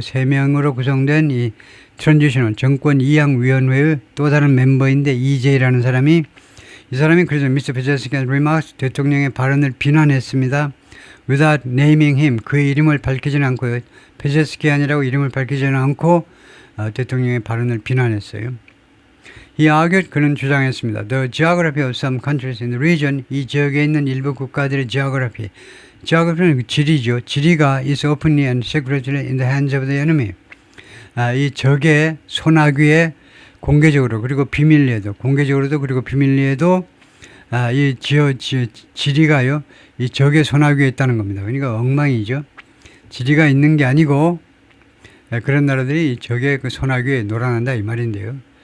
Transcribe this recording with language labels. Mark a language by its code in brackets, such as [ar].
[ko] 세 명으로 구성된 이 트랜지셔널 정권 이양 위원회의 또 다른 멤버인데 이제이라는 사람이 이 사람이 그래서 미스터 페제스키안 remarks 대통령의 발언을 비난했습니다. [en] without naming him [ko] 그의 이름을 밝히지는 않고요. 페제스키안이라고 이름을 밝히지는 않고 대통령의 발언을 비난했어요. [en] He argued [ko] 그는 주장했습니다. [en] The geography of some countries in the region [ko] 이 지역에 있는 일부 국가들의 geography는 지리죠. 지리가 [en] is openly and secretly in the hands of the enemy. [ko] 이 적의 손아귀에 공개적으로 그리고 비밀리에도 공개적으로도 그리고 비밀리에도 이 지리가요. 이 적의 손아귀에 있다는 겁니다. 그러니까 엉망이죠. 지리가 있는 게 아니고 그런 나라들이 적의 그 손아귀에 놀아난다 이 말인데요.